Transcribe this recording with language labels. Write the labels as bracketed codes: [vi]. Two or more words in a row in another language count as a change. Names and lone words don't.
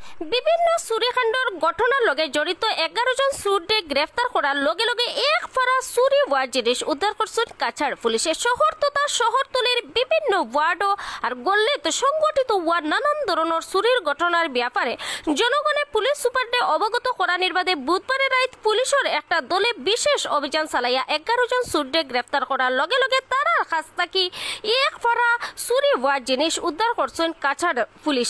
[as] বিভিন্ন চুরিকাণ্ডৰ ঘটনাৰ লগে জড়িত 11 জন চুৰকে গ্ৰেফতাৰ কৰাৰ লগে লগে এক ফাৰা চুৰি হোৱা জিনিস [bn] উদ্ধার করছেন কাছাড় পুলিশে। শহর তথা শহরতলির বিভিন্ন ওয়ার্ড আর গল্লিত সংগঠিত হওয়া নানান ধরনের চুরির ঘটনার ব্যাপারে জনগণে পুলিশ সুপারকে অবগত করা নির্বাদে বুধবারে রাত পুলিশের একটা দলে বিশেষ অভিযান চালাইয়া 11 জন চুরকে গ্রেফতার করার লগে লগে তারার কাছ থেকে এক ফারা চুরি হওয়া জিনিস উদ্ধার করছেন কাছাড় পুলিশে।